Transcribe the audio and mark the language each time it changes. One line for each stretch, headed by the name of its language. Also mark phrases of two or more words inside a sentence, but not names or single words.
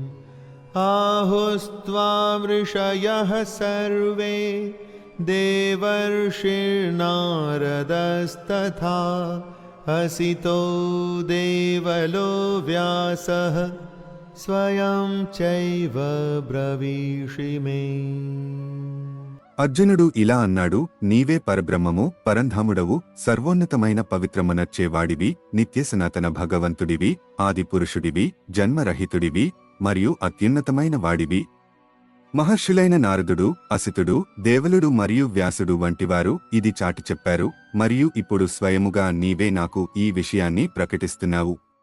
Sanskrit: आहुस्त्वां ऋषयः सर्वे देवर्षिर्नारदस्तथा असितो देवलो व्यासः स्वयं चैव ब्रवीषि मे।
Telugu: అర్జునుడు ఇలా అన్నాడు, నీవే పరబ్రహ్మము, పరంధాముడవు, సర్వోన్నతమైన పవిత్రమునర్చేవాడివి, నిత్య సనాతన భగవంతుడివి, ఆది పురుషుడివి, జన్మరహితుడివి మరియు అత్యున్నతమైన వాడివి. మహర్షులైన నారదుడు, అసితుడు, దేవలుడు మరియు వ్యాసుడు వంటివారు ఇది చాటి చెప్పారు, మరియు ఇప్పుడు స్వయముగా నీవే నాకు ఈ విషయాన్ని ప్రకటిస్తున్నావు.